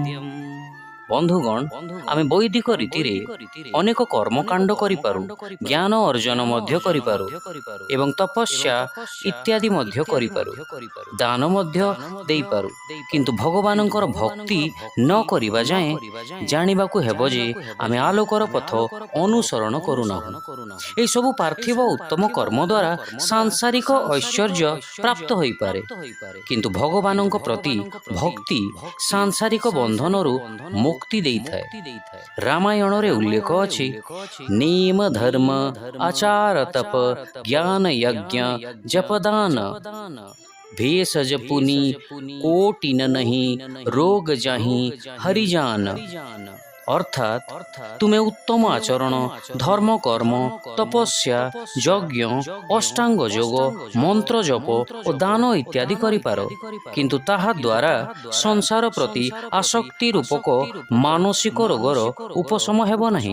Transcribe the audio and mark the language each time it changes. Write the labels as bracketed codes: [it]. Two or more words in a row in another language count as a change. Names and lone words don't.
[or] ବନ୍ଧୁଗଣ ଆମେ ବୈଦିକ ରୀତି ଅନେକ କର୍ମକାଣ୍ଡ କରିପାରୁ, ଜ୍ଞାନ ଅର୍ଜନ ମଧ୍ୟ କରିପାରୁ ଏବଂ ତପସ୍ୟା ଇତ୍ୟାଦି ମଧ୍ୟ କରିପାରୁ, ଦାନ ମଧ୍ୟ ଦେଇପାରୁ, କିନ୍ତୁ ଭଗବାନଙ୍କର ଭକ୍ତି ନ କରିବା ଯାଏ ଜାଣିବାକୁ ହେବ ଯେ ଆମେ ଆଲୋକର ପଥ ଅନୁସରଣ କରୁନାହୁଁ। ଏହି ସବୁ ପାର୍ଥିବ ଉତ୍ତମ କର୍ମ ଦ୍ୱାରା ସାଂସାରିକ ଐଶ୍ୱର୍ଯ୍ୟ ପ୍ରାପ୍ତ ହୋଇ ପାରେ, କିନ୍ତୁ ଭଗବାନଙ୍କ ପ୍ରତି ଭକ୍ତି ସାଂସାରିକ ବନ୍ଧନରୁ ମୁକ୍ତି ଦେଇଥାଏ। ରାମାୟଣରେ ଉଲ୍ଲେଖ ଅଛି, [awa] नेम धर्म आचार तप ज्ञान यज्ञ जपदान भेषज पुनि कोटि न नहीं रोग जाहि हरिजान। [or] ଅର୍ଥାତ ତୁମ୍ହେଁ ଉତ୍ତମ ଆଚରଣ ଧର୍ମ କର୍ମ ତପସ୍ୟା ଯଜ୍ଞ ଅଷ୍ଟାଙ୍ଗ ଯୋଗ ମନ୍ତ୍ର ଜପ ଔର ଦାନ ଇତ୍ୟାଦି କରିପାର, କିନ୍ତୁ ତାହା ଦ୍ୱାରା ସଂସାର ପ୍ରତି ଆସକ୍ତି ରୂପକ ମାନସିକ ରୋଗର ଉପଶମ ହେବ ନାହିଁ।